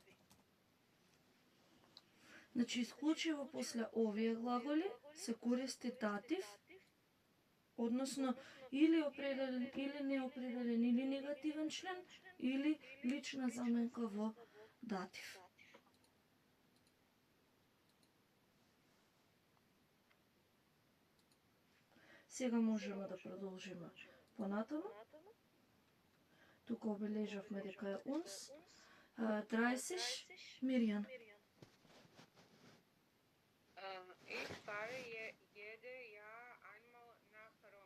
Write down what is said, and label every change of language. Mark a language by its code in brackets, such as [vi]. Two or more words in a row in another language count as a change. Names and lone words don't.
[mk] Значи, исклучиво после овие глаголи се користи датив, односно или определен, или неопределен, или негативен член, или лична заменка во датив. Сега можеме да продолжиме понатаму. Тука обележавме дека е uns, 30, Миријан. [de] Ich fahre jede Jahr einmal nach Rom.